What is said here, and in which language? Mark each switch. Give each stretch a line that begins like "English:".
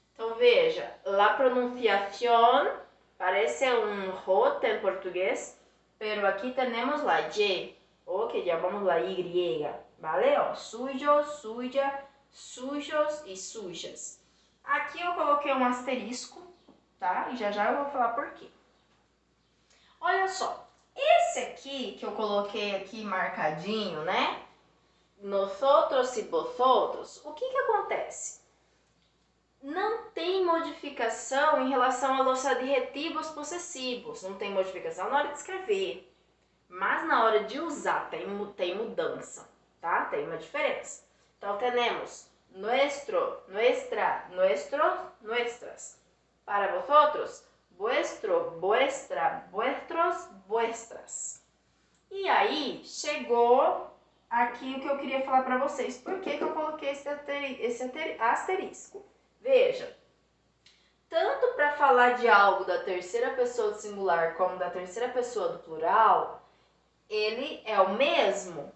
Portuguese: Então, veja,
Spanish: la pronunciación parece un J en portugués, pero aquí tenemos la Y, o que llamamos la Y, ¿vale? Suyo, suya, sujos e sujas.
Portuguese: Aqui eu coloquei um asterisco, tá? E já já eu vou falar por quê. Olha só, esse aqui que eu coloquei aqui marcadinho, né? Nosotros e vosotros, o que acontece? Não tem modificação em relação aos adjetivos possessivos, não tem modificação na hora de escrever, mas na hora de usar tem mudança, tá? Tem uma diferença. Então, temos
Spanish: nuestro, nuestra, nuestros, nuestras. Para vosotros, vuestro, vuestra, vuestros, vuestras.
Portuguese: E aí, chegou aqui o que eu queria falar para vocês. Por que eu coloquei esse asterisco? Veja, tanto para falar de algo da terceira pessoa do singular como da terceira pessoa do plural, ele é o mesmo.